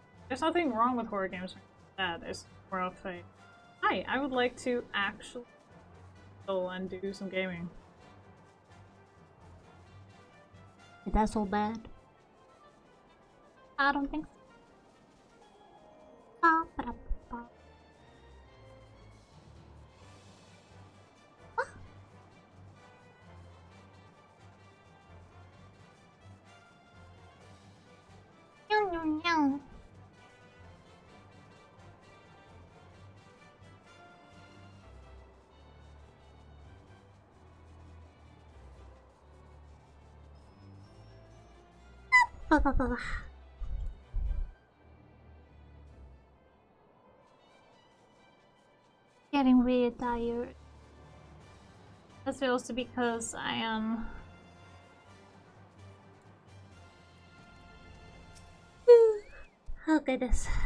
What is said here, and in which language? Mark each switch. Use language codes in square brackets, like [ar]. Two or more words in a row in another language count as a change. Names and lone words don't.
[en] There's nothing wrong with horror games like that. It's more of a, hi, I would like to actually go and do some gaming. Is that so bad? I don't think so. Ba-ba-da-ba-ba. Meow, meow, meow. Ba-ba-ba-ba. Getting really tired. This feels to because I am. Oh goodness.